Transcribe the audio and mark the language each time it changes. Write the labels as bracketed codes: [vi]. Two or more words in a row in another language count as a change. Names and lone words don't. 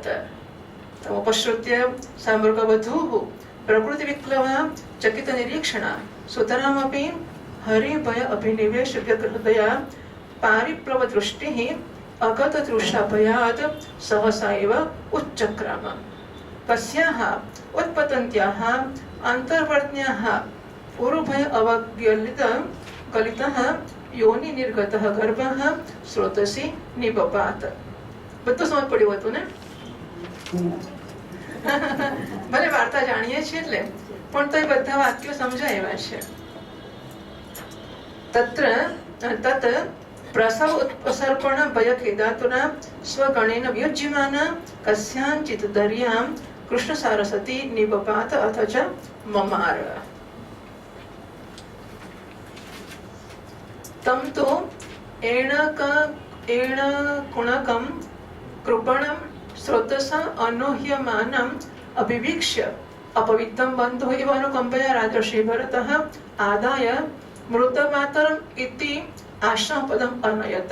[sa] तमुपश्रुत्य सा मृगवधूः प्रकृतिविक्लवा चकितनिरीक्षणा सुतरामपि हरिभय अभिनिवेश व्यग्रहृदया पारिप्लवदृष्टिः अगततृषाभयात् सहसा एव उच्चक्राम। तस्याः उत्पतन्त्याः अन्तर्वर्त्न्याः उरुभय अवगलितः योनि निर्गतः गर्भः स्रोतसि निपपात। [gu] બધું સમજ પડ્યું હતું ને? ભલે વાર્તા જાણીએ છીએ એટલે પણ તો એ બધા વાક્યો સમજાય એવા છે. [sa] तत्र तत् प्रसव उत्पसर्पण भयखेदातुना स्वगणेन वियुज्यमाना कस्याञ्चित् दर्यां कृष्णसारसती निपपात अथ च ममार। तं तु एणकुणकं कृपणं स्रोतसा अनोह्यमानम् अभिवीक्ष्य अपवित्रं बन्धुः इव अनुकम्पया राजर्षि भरतः आदाय मृतमातरम् इति आश्रमपदम् अनयत।